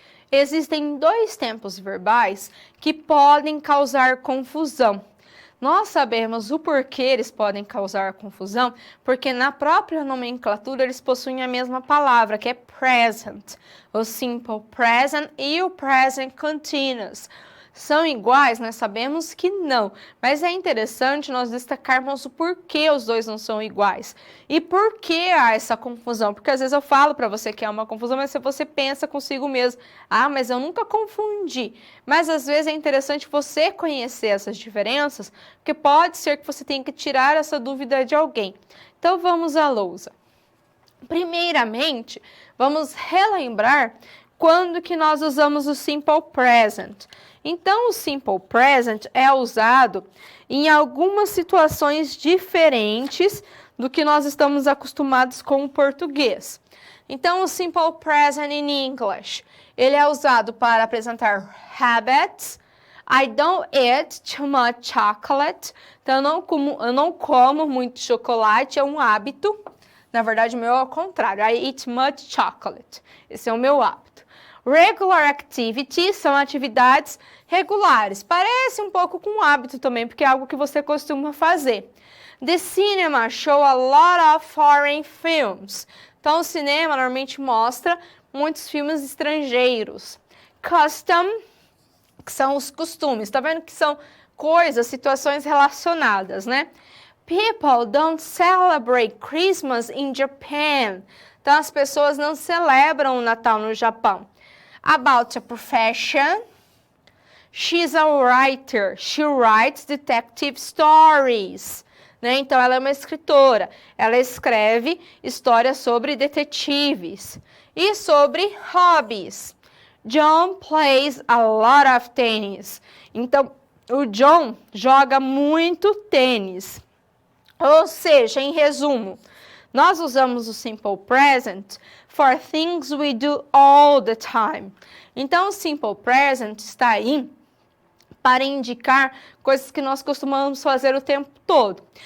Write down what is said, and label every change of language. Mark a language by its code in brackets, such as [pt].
[pt] existem dois tempos verbais que podem causar confusão. Nós sabemos o porquê eles podem causar confusão, porque na própria nomenclatura eles possuem a mesma palavra, que é present. O simple present e o present continuous. São iguais? Nós sabemos que não, mas é interessante nós destacarmos o porquê os dois não são iguais. E por que há essa confusão? Porque às vezes eu falo para você que é uma confusão, mas se você pensa consigo mesmo, mas eu nunca confundi. Mas às vezes é interessante você conhecer essas diferenças, porque pode ser que você tenha que tirar essa dúvida de alguém. Então vamos à lousa. Primeiramente, vamos relembrar quando que nós usamos o simple present. Então, o simple present é usado em algumas situações diferentes do que nós estamos acostumados com o português. Então, o simple present [en] in English, [pt] ele é usado para apresentar habits. [en] I don't eat too much chocolate. [pt] Então, eu não como muito chocolate, é um hábito. Na verdade, o meu é ao contrário. [en] I eat much chocolate. [pt] Esse é o meu hábito. Regular activities são atividades regulares. Parece um pouco com hábito também, porque é algo que você costuma fazer. [en] The cinema show a lot of foreign films. [pt] Então, o cinema normalmente mostra muitos filmes estrangeiros. Custom, que são os costumes. Tá vendo que são coisas, situações relacionadas, né? [en] People don't celebrate Christmas in Japan. [pt] Então, as pessoas não celebram o Natal no Japão. [en] About a profession. She's a writer. She writes detective stories. [pt] Né? Então, ela é uma escritora. Ela escreve histórias sobre detetives. E sobre hobbies. [en] John plays a lot of tennis. [pt] Então, o John joga muito tênis. Ou seja, em resumo, nós usamos o simple present [en] for things we do all the time. [pt] Então, o simple present está aí para indicar coisas que nós costumamos fazer o tempo todo.